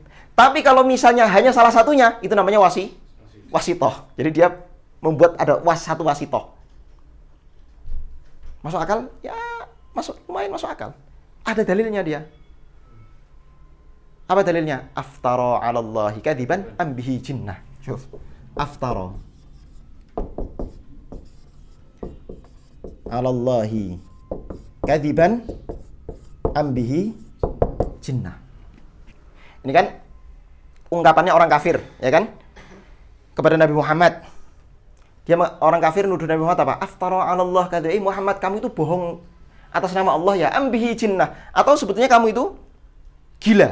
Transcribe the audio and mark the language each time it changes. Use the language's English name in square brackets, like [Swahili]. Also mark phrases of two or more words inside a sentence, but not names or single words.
[Indonesian] Tapi kalau misalnya hanya salah satunya, itu namanya wasitoh. Jadi dia membuat ada satu wasitoh. Masuk akal? Ya, lumayan masuk akal. Ada dalilnya dia. Apa dalilnya? [Arabic] أفترى على الله كذبا أم به جنة. شوف. أفترى على الله كذبا أم به جنة. [Indonesian] Ini kan ungkapannya orang kafir, ya kan? Kepada Nabi Muhammad. Orang kafir nuduh Nabi Muhammad apa? [Arabic] أفترى على الله كذا [Indonesian] Muhammad, kamu itu bohong atas nama Allah ya, [Arabic] أم به جنة, [Indonesian] atau sebetulnya kamu itu gila.